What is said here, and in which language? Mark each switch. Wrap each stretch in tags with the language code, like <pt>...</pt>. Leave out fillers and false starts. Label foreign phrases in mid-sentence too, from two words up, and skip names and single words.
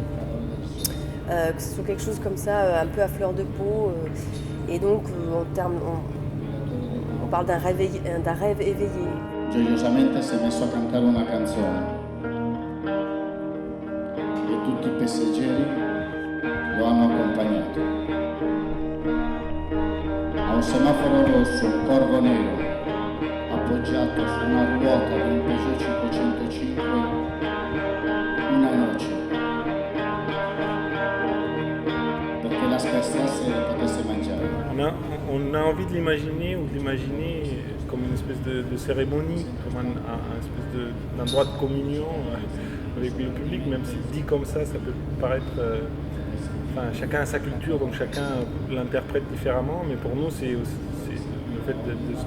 <fr>Que ce soit quelque chose comme ça, un peu à fleur de peau. Et donc, on parle d'un rêve éveillé.</fr> <it>gioiosamente si è messo a cantare una canzone e tutti i passeggeri lo hanno accompagnato. A un semaforo rosso un corvo nero appoggiato su una ruota di un Peugeot 505 una noce perché la spezzasse e le potesse mangiare.</it> <fr>On a envie de l'imaginer ou de l'imaginer comme une espèce de cérémonie, comme un espèce d'endroit de communion avec le public, même si dit comme ça peut paraître... enfin, chacun a sa culture, donc chacun l'interprète différemment, mais pour nous, c'est le fait de se</fr>